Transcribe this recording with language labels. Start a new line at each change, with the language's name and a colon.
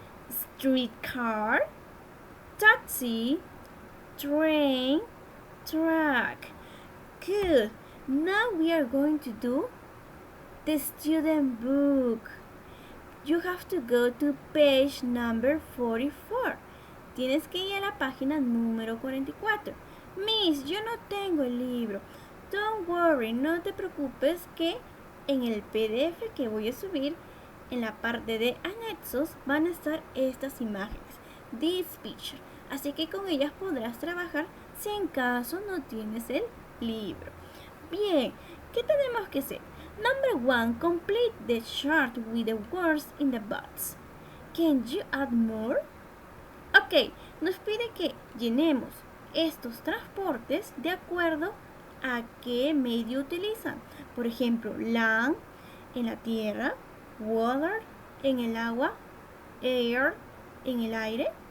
English: Streetcar, taxi, train, truck. Good. Now we are going to do the student book. You have to go to page number 44.
Spanish: Tienes que ir a la página número 44. Miss, yo no tengo el libro.
English: Don't worry,
Spanish: no te preocupes que en el PDF que voy a subir, en la parte de anexos, van a estar estas imágenes.
English: This picture.
Spanish: Así que con ellas podrás trabajar si en caso no tienes el libro. Bien, ¿qué tenemos que hacer?
English: Number 1, complete the chart with the words in the box. Can you add more?
Spanish: Ok, nos pide que llenemos estos transportes de acuerdo a qué medio utilizan. Por ejemplo, land, en la tierra, water, en el agua, air, en el aire.